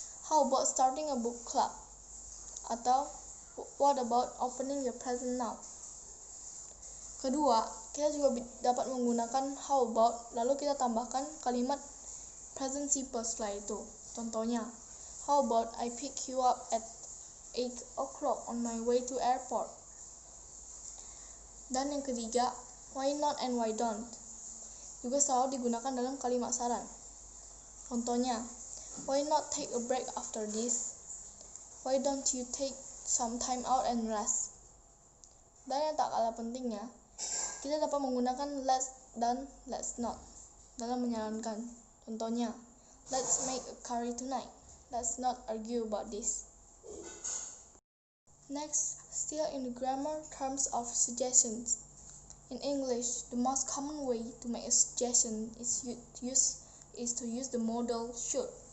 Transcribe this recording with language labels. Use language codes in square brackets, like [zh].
[en] How about starting a book club? Atau what about opening your present now? [id] Kedua, kita juga dapat menggunakan how about lalu kita tambahkan kalimat present simple setelah itu. [en] Contohnya, how about I pick you up at 8 o'clock on my way to airport. [id] Dan yang ketiga, [en] why not and why don't, [id] juga selalu digunakan dalam kalimat saran. [en] Contohnya, why not take a break after this? Why don't you take some time out and rest? [id] Dan yang tak kalah pentingnya, kita dapat menggunakan let's dan let's not dalam menyarankan. [en] Contohnya, let's make a curry tonight. Let's not argue about this. Next, still in the grammar terms of suggestions. In English, the most common way to make a suggestion is to use the modal should.